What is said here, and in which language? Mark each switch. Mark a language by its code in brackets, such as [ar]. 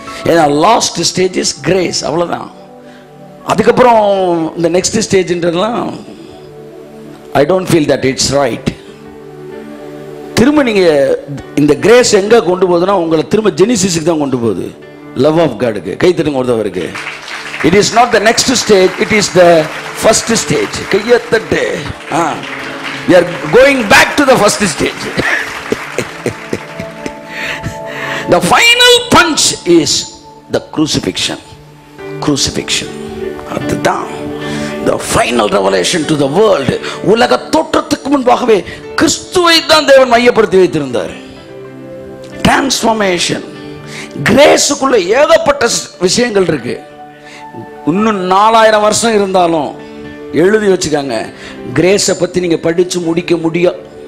[ta] ஏன்னா [en] last stage is grace, [ta] அவ்வளவுதான். அதுக்கப்புறம் இந்த next ஸ்டேஜ்ன்றதுலாம் [en] I don't feel that it's right. [ta] திரும்ப நீங்க இந்த கிரேஸ் எங்க கொண்டு போகுதுன்னா உங்களை திரும்ப ஜெனிசிஸ்க்கு தான் கொண்டு போகுது, [en] Love of காடுக்கு. [ta] கை தட்டுங்க ஒருத்தவருக்கு. [en] It is not the next stage, it is the first stage. [ta] கையை தட்டு. [en] we are going back to the first stage. The final punch is the crucifixion. Crucifixion. [ta] அதுதான் [en] the final revelation to the world. [ta] உலக தோற்றத்துக்கு முன்பாகவே கிறிஸ்துவை தான் தேவன் மையப்படுத்தி வைத்திருந்தார். டிரான்ஸ்ஃபார்மேஷன். கிரேஸுக்குள்ள ஏகப்பட்ட விஷயங்கள் இருக்கு. இன்னும் 4000 வருஷம் இருந்தாலும் எழுதி வச்சுக்காங்க, கிரேஸை பத்தி நீங்க படிச்சு முடிக்க முடியாது.